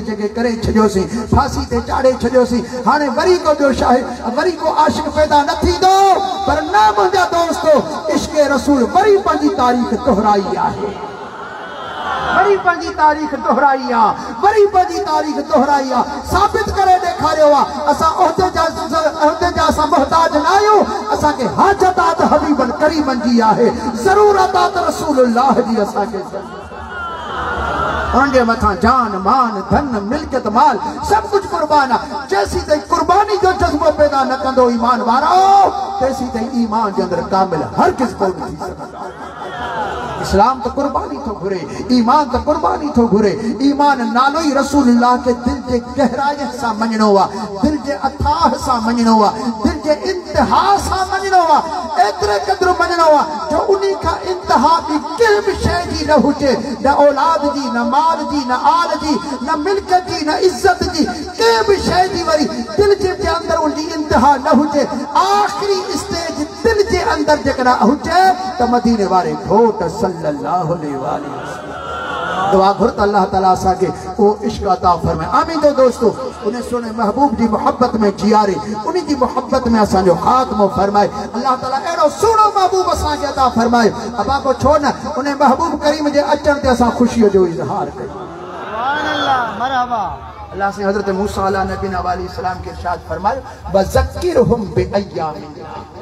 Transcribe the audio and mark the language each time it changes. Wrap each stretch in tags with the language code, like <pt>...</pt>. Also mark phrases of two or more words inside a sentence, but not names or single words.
<sd>जॻह करे छॾियोसीं फांसी ते चाढ़े छॾियोसीं हाणे वरी को ॿियो शाहिद वरी को आशिक़ पैदा न थींदो पर न मुंहिंजा दोस्तो इश्क रसूल वरी पंहिंजी तारीख़ दोहराई आहे वरी पंहिंजी तारीख़ दोहराई आहे वरी पंहिंजी तारीख़ दोहराई आहे साबित करे ॾेखारियो आहे असां उहिदे जा असां मुहताज न आहियूं असांखे हाजतात हबीबन करीमन जी आहे ज़रूरतात रसूलुल्लाह जी असांखे उनके मथा जान मान धन मिल्कियत माल सब कुछ कुर्बान आहे जैसी ताईं कुर्बानी जो जज्बो पैदा न कंदो ईमान वारो तेसी ताईं ईमान जे अंदरि कामिल हर किस कोन थी सघंदो इस्लाम तो कुर्बानी तो घुरे ईमान तो कुर्बानी तो घुरे ईमान नालो ही रसूलुल्लाह के दिल के गहराई सा मञणो आहे दिल के अथाह सा मञणो आहे दिल के इंतहा सा मञणो आहे एतिरे क़दुरु मञणो आहे जो उन्हीं खां इंतहा बि कंहिं बि शइ जी न हुजे न औलाद जी न माल जी न आल जी न मिल्कियत जी न इज़त जी कंहिं बि शइ जी वरी दिल जे अंदरि उनजी इंतहा न हुजे आख़िरी स्टेज दिल जे अंदरि जेकॾहिं हुजे त मदीने वारे घोट</sd> <ar>صلى الله عليه وسلم</ar> <sd>दुआ घुर त अल्लाह ताला असांखे वो इश्क अता फरमाए आमीन तो दोस्तों उन्हें सुने महबूब जी मोहब्बत में जियारे उन्हीं की मोहब्बत में असांजो खात्मो फरमाए अल्लाह ताला अहिड़ो सुहिणो महबूब असांखे अता फरमाए अबा को छो न उन्हें महबूब करीम जे अचण ते असां ख़ुशीअ जो इज़हार कयूं</sd> <ar>سبحان الله</ar> <sd>मरहबा अल्लाह से हज़रत मूसा अला नबी</sd> <ar>عليه السلام</ar> <sd>के इरशाद फरमाए</sd> <ar>وذكرهم بأيام الله</ar>